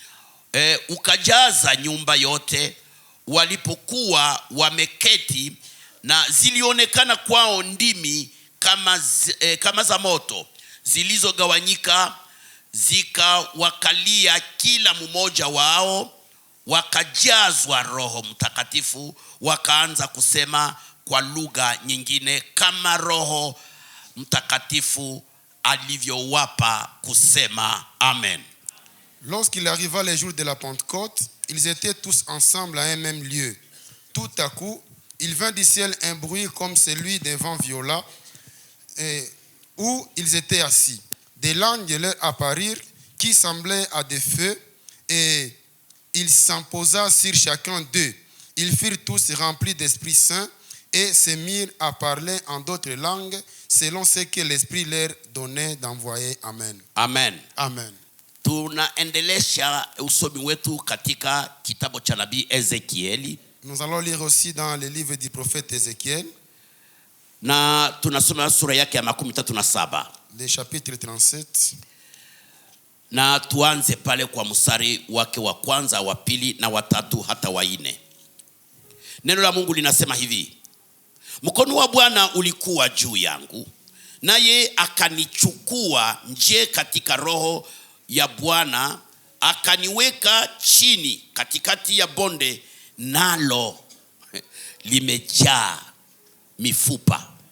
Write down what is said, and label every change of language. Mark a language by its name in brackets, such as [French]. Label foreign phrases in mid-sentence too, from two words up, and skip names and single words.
[Swahili] Ukajaza nyumba yote walipokuwa wameketi, na zilionekana kwao ndimi kama za moto zilizogawanyika, zikawakalia kila mmoja wao. Wakajazwa Roho Mtakatifu, wakaanza kusema kwa lugha nyingine kama Roho Mtakatifu alivyowapa kusema. Amen. [French] Lorsqu'il arriva les jours de la Pentecôte, ils étaient tous ensemble à un même lieu. Tout à coup, il vint du ciel un bruit comme celui d'un vent violent, où ils étaient assis. Des langues leur apparurent qui semblaient à des feux, et il s'en posa sur chacun d'eux. Ils furent tous remplis d'Esprit Saint et se mirent à parler en d'autres langues selon ce que l'Esprit leur donnait d'envoyer. Amen. Amen. Amen. [Swahili] Tunaendelesha usomi wetu katika kitabu cha nabii Ezekieli. [French] Nous allons lire aussi dans le livre du prophète Ézéchiel. [Swahili] Na tunasoma sura yake ya 37. [French] Le chapitre 37. [Swahili] Na tuanze pale kwa mstari wake wa kwanza, wa pili na wa tatu hata wa 4. Neno la Mungu linasema hivi: mkono wa Bwana ulikuwa juu yangu, naye akanichukua nje katika roho ya Bwana, akaniweka chini katikati ya bonde, nalo limejaa mifupa.